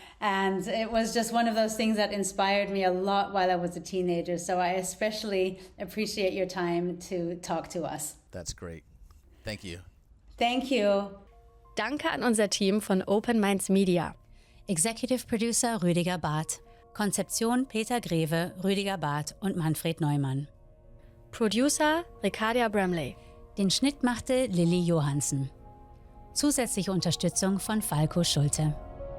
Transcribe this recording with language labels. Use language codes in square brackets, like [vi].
[en] And it was just one of those things that inspired me a lot while I was a teenager. So I especially appreciate your time to talk to us. That's great. Thank you. Thank you. [de] Danke an unser Team von Open Minds Media. [en] Executive Producer Rüdiger Barth. [de] Konzeption Peter Greve, Rüdiger Barth und Manfred Neumann. [en] Producer Ricardia Bramley. [de] Den Schnitt machte Lilly Johansen. Zusätzliche Unterstützung von Falco Schulte.